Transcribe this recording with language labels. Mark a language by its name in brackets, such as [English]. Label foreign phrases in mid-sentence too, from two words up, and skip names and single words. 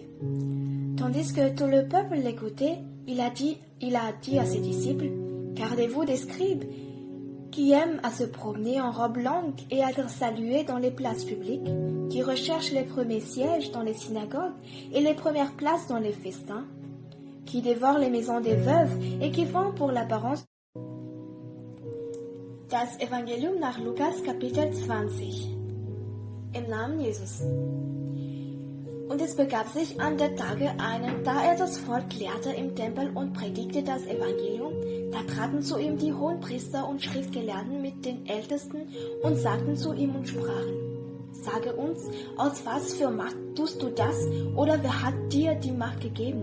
[French] Tandis que tout le peuple l'écoutait, il a dit à ses disciples, « Gardez-vous des scribes qui aiment à se promener en robe longue et à être salués dans les places publiques, qui recherchent les premiers sièges dans les synagogues et les premières places dans les festins, qui dévorent les maisons des veuves et qui font pour l'apparence. [German] » Das Evangelium nach Lukas, Kapitel 20. Im Namen Jesus. Und es begab sich an der Tage einen, da er das Volk lehrte im Tempel und predigte das Evangelium, da traten zu ihm die Hohenpriester und Schriftgelehrten mit den Ältesten und sagten zu ihm und sprachen, Sage uns, aus was für Macht tust du das, oder wer hat dir die Macht gegeben?